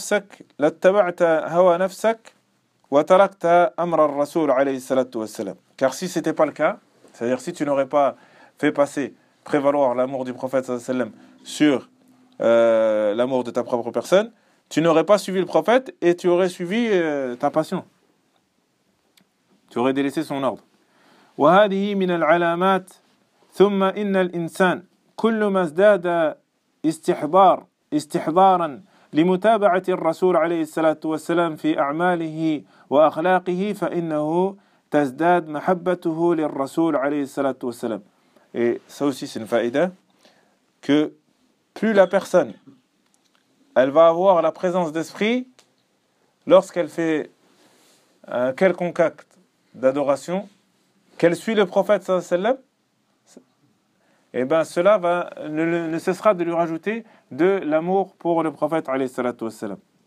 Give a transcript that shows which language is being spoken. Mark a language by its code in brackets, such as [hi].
[ar] وإلا لتبعت هوى نفسك وتركت أمر الرسول عليه الصلاة والسلام. [fr] Car si c'était pas le cas, c'est-à-dire si tu n'aurais pas fait prévaloir l'amour du prophète sallallahu alayhi wa sallam sur l'amour de ta propre personne, tu n'aurais pas suivi le prophète et tu aurais suivi ta passion. Tu aurais délaissé son ordre. [ar] وهذه من العلامات ثم إن الإنسان كلما ازداد استحضارا لمتابعة الرسول عليه الصلاة والسلام في أعماله وأخلاقه فإنه تزداد محبته للرسول عليه الصلاة والسلام. [fr] Et ça aussi c'est une faïda, que plus la personne elle va avoir la présence d'esprit lorsqu'elle fait quelconque acte d'adoration, qu'elle suit le prophète sallallahu alayhi wa sallam, eh ben cela va ne cessera de lui rajouter de l'amour pour le prophète alayhi salatu wa sallam.